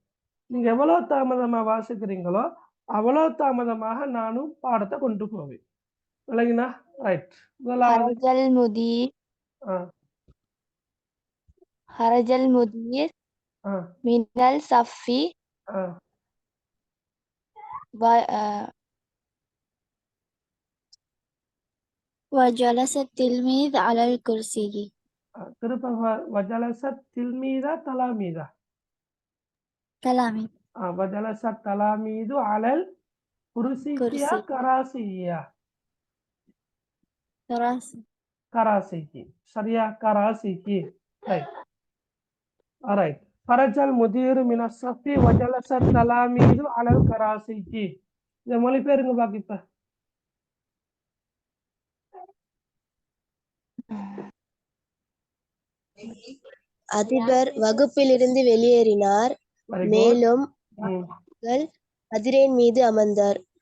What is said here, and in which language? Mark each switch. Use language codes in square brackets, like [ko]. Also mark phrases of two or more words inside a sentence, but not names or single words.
[ta] நீங்க எவ்வளவு தாமதமா வாசிக்கிறீங்களோ அவ்வளவு தாமதமாக நானும் பாடத்தை கொண்டு போவேன். விளங்கினா? ரைட். முதலாவது [ar] خرج المدير خرج المدير من الصف وجلس التلميذ على الكرسي. திருப்ப وجلس التلميذ تلاميذ. تلاميذ. وجلس التلاميذ على الكرسي كراسي. كراسي. [ta] சரியா? [en] كراسي. Right. Alright. [ar] خرج المدير من الصف وجلس التلاميذ على الكراسي. [ta] இத மொழிபெயர்ங்க பாக்க. இப்ப அதிபர் வகுப்பிலிருந்து வெளியேறினார். மேலும் கதிரையின் மீது அமர்ந்தார்.